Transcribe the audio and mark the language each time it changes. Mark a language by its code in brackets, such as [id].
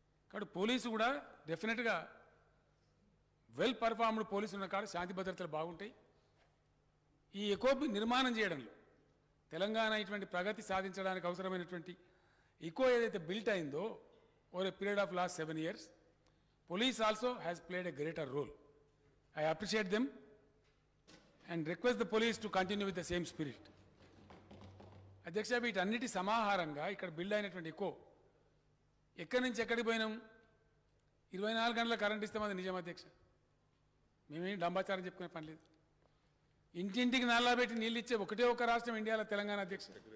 [te] కాబట్టి పోలీసు కూడా డెఫినెట్గా వెల్ పర్ఫార్మ్డ్ పోలీసు ఉన్న కాడ శాంతి భద్రతలు బాగుంటాయి. ఈ ఎకోపి నిర్మాణం చేయడంలో తెలంగాణ ఇటువంటి ప్రగతి సాధించడానికి అవసరమైనటువంటి ఈకో ఏదైతే బిల్ట్ అయిందో [en] Over a period of last 7 years, police also has played a greater role. I appreciate them and request the police to continue with the same spirit. [te] అధ్యక్ష, వీటన్నిటి సమాహారంగా ఇక్కడ బిల్డ్ అయినటువంటి ఈకో ఎక్కడి నుంచి ఎక్కడికి పోయినాం? 24 గంటల కరెంట్ ఇస్తాం, అది నిజం అధ్యక్ష. మేమేం డంబాచారం చెప్పుకునే పని లేదు. ఇంటింటికి నల్లా పెట్టి నీళ్ళు ఇచ్చే ఒకటే ఒక రాష్ట్రం ఇండియాలో తెలంగాణ అధ్యక్ష.